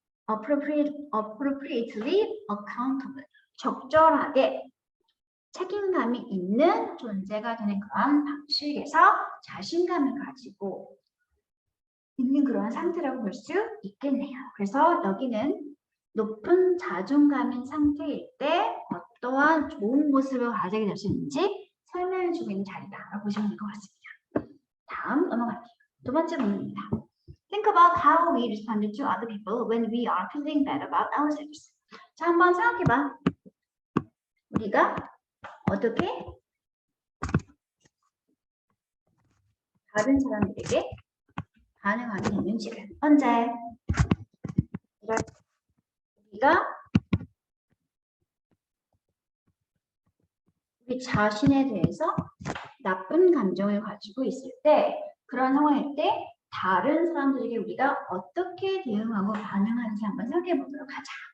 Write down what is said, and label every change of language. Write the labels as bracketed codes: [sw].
[en] appropriately accountable [ko] 적절하게 책임감이 있는 존재가 되는 그러한 방식에서 자신감을 가지고 있는 그러한 상태라고 볼 수 있겠네요. 그래서 여기는 높은 자존감인 상태일 때 어떠한 좋은 모습을 가지게 될 수 있는지 설명해주고 있는 자리다라고 보시면 될 것 같습니다. 다음 넘어갈게요. 두 번째 문제입니다. [en] Think about how we respond to other people when we are feeling bad about ourselves. [ko] 자, 한번 생각해봐. 우리가 어떻게 다른 사람들에게 반응하게 되는지를 언제 우리가 우리 자신에 대해서 나쁜 감정을 가지고 있을 때 그런 상황일 때 다른 사람들에게 우리가 어떻게 대응하고 반응하는지 한번 생각해 보도록 하자.